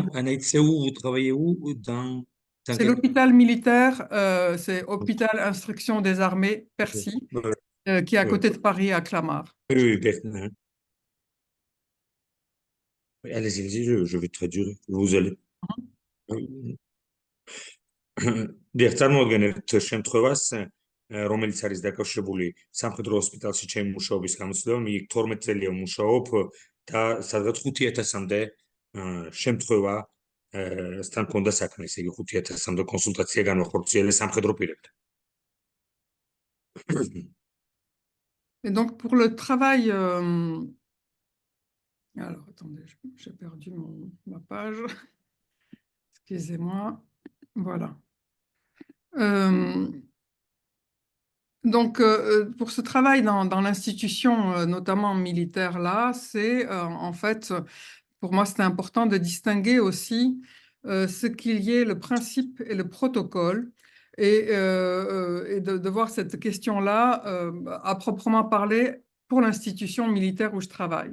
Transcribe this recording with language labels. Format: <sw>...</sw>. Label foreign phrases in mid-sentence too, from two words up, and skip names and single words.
<fr>vous travaillez où C'est l'hôpital militaire, c'est Hôpital Instruction des Armées, Percy, qui est à côté de Paris, à Clamart. Oui, allez-y, je vais traduire, vous allez.</fr> <ka>დიახ, წარმოადგენთ შემთხვევას, რომელიც არის დაკავშირებული სამხედრო ჰოსპიტალში ჩემი მუშაობის გამოცდილებამ. იქ 12 წელია ვმუშაობ და სადღაც 5000-მდე შემთხვევა სთან მქონდა საქმე, ესე იგი 5000-მდე კონსულტაცია განვახორციელე სამხედრო პირებთან.</ka> <fr>Et donc, pour le travail... Alors, attendez, j'ai perdu ma page. Excusez-moi. Voilà. Donc, pour ce travail dans l'institution, notamment militaire, là, c'est en fait, pour moi, c'était important de distinguer aussi ce qu'il y ait le principe et le protocole et de voir cette question-là à proprement parler pour l'institution militaire où je travaille.</fr>